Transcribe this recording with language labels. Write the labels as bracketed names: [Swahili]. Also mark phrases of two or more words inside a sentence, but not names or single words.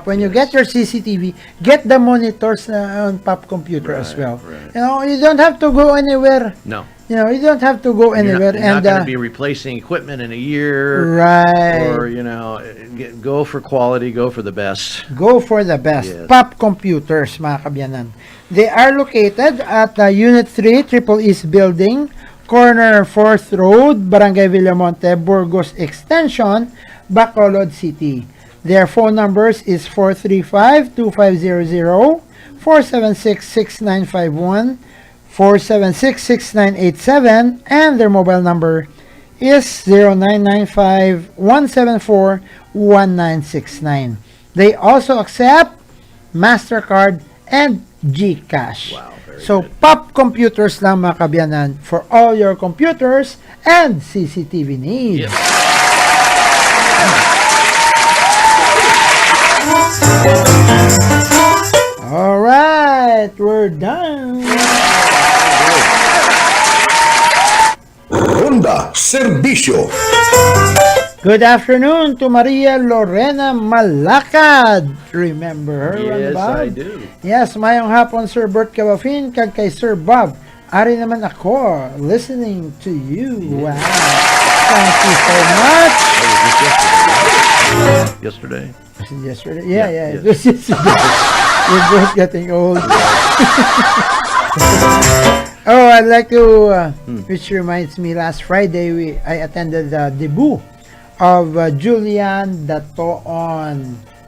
[English] When you get your CCTV, get the monitors on pop computer as Right, well. right. You know, you don't have to go anywhere. No. You know, you don't have to go anywhere. You're not and going to be replacing equipment in a year. right. Or, go for quality, go for the best. Go for the best. Yes. Pop computers, [Hiligaynon] mga kabyanan. [English] They are located at Unit 3, Triple East Building, corner 4th Road, Barangay Villamonte, Burgos Extension, Bacolod City. Their phone numbers is 435-2500, 476-6951, 476-6987, and their mobile number is 0995-174-1969. They also accept MasterCard and GCash. Wow, very so, good. Pop Computers [Hiligaynon] lang mga kabyanan [English] for all your computers and CCTV needs. Yes. All right, we're done. Ronda Serbisyo. Good afternoon to Maria Lorena Malacad. Remember her, Yes, Bob? I do. Yes, [Hiligaynon] mayong hapon, Sir Bert Cabalfin, kag kay Sir Bob. Ari naman ako, [English] listening to you. Wow. Thank you so much. Yesterday. Was it yesterday? Yeah, Yeah, it was yesterday. We're both getting old. Oh, I'd like to, which reminds me, last Friday, I attended the debut of Julian Datoon.